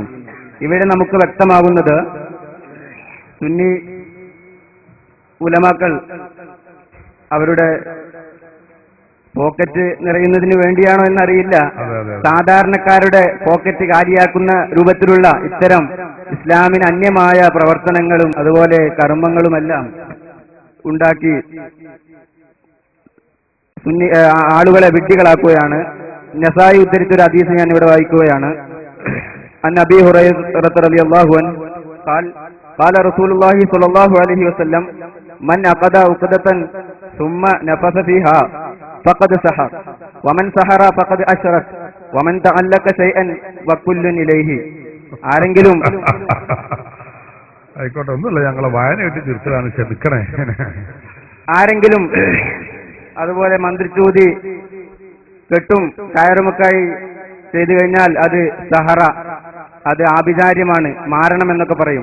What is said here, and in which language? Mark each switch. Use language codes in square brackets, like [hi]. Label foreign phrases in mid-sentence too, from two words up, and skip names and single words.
[ml] ഇവിടെ നമുക്ക് വ്യക്തമാകുന്നത് സുന്നി ഉലമാക്കൾ അവരുടെ പോക്കറ്റ് നിറയുന്നതിന് വേണ്ടിയാണോ എന്നറിയില്ല, സാധാരണക്കാരുടെ പോക്കറ്റ് കാലിയാക്കുന്ന രൂപത്തിലുള്ള ഇത്തരം ഇസ്ലാമിന് അന്യമായ പ്രവർത്തനങ്ങളും അതുപോലെ കർമ്മങ്ങളുമെല്ലാം ഉണ്ടാക്കി ആളുകളെ വിഡ്ഢികളാക്കുകയാണ്. നസായി ഉദ്ധരിച്ചൊരു ഹദീസ് ഞാൻ ഇവിടെ വായിക്കുകയാണ്. [ar] عن أبي هريرة رضي الله عنه قال رسول الله صلى الله عليه وسلم من عقد عقدة ثم نفث فيها فقد سحر ومن سحر فقد أشرك ومن تعلق شيئا وكل إليه. [ml] ആരെങ്കിലും ആയിക്കോട്ടെ, ഒന്നുമില്ല, ഞങ്ങളെ വായന കിട്ടി തീർച്ചയാണ്, ക്ഷമിക്കണേ. ആരെങ്കിലും അതുപോലെ മന്ത്രിച്ചൂതി കെട്ടും കയറുമൊക്കായി ചെയ്തു കഴിഞ്ഞാൽ അത് സഹറ, അത് ആഭിചാര്യമാണ്, മാരണം എന്നൊക്കെ പറയും.